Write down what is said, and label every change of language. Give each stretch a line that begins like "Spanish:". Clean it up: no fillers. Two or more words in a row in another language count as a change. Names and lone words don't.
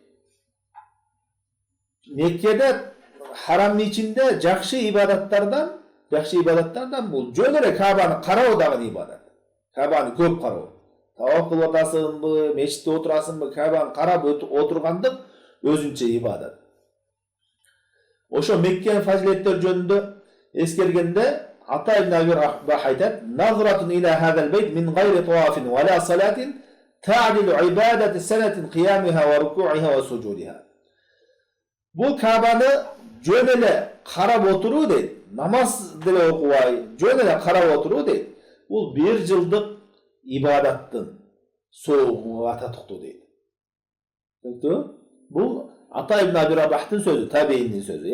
Kyrgyz: Меккеде харамдын ичинде жакшы ибадаттардан бул жөн эле Каабаны кароо дагы ибадат. Каабаны көп кароо. Тавак кылып атасыңбы, мечитте отурасыңбы, Каабаны карап отургандык өзүнчө ибадат. Ошо Меккенин фазилеттери жөнүндө эскергенде Ата ибн Аби Рабах айтат:
Arabic: "نظرة إلى هذا البيت من غير طواف ولا صلاة تعدل عبادة سنة قيامها وركوعها وسجودها."
Kyrgyz: Бул Каабаны жөн эле карап отуруу дейт. Намаз деле окубай, жөн эле карап отуруу дейт. Бул 1 жылдык ибадаттын соогуна ататтуу дейт. Бул Ата ибн Аби Рабахтын сөзү, табииндин сөзү.